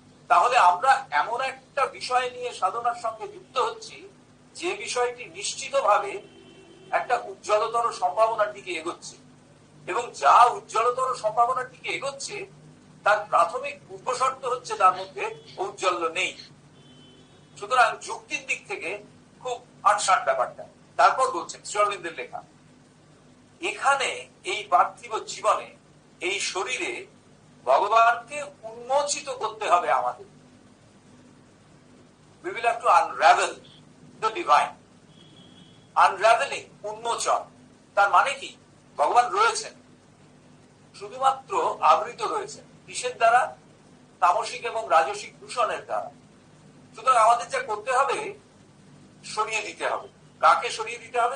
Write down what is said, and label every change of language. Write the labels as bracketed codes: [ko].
[bn] তাহলে আমরা এমন একটা বিষয় নিয়ে সাধনার সঙ্গে যুক্ত হচ্ছি যে বিষয়টি নিশ্চিতভাবে একটা উজ্জ্বলতর সম্ভাবনার দিকে এগোচ্ছে, এবং যা উজ্জ্বলতর সম্ভাবনার দিকে এগোচ্ছে তার প্রাথমিক পূর্বশর্ত হচ্ছে তার মধ্যে ঔজ্জ্বল্য নেই। সুতরাং যুক্তির দিক থেকে খুব আটসাট ব্যাপারটা। তারপর বলছেন শ্রী অরবিন্দের লেখা, এখানে এই পার্থিব জীবনে এই শরীরে ভগবানকে উন্মোচিত করতে হবে আমাদের। [en] We will have to unravel the divine. [bn] Unraveling, উন্মোচন, তার মানে কি? ভগবান রয়েছেন, শুধুমাত্র আবৃত রয়েছেন। কিসের দ্বারা? তামসিক এবং রাজসিক দূষণের দ্বারা। সুতরাং আমাদের যা করতে হবে, সরিয়ে দিতে হবে। কাকে সরিয়ে দিতে হবে?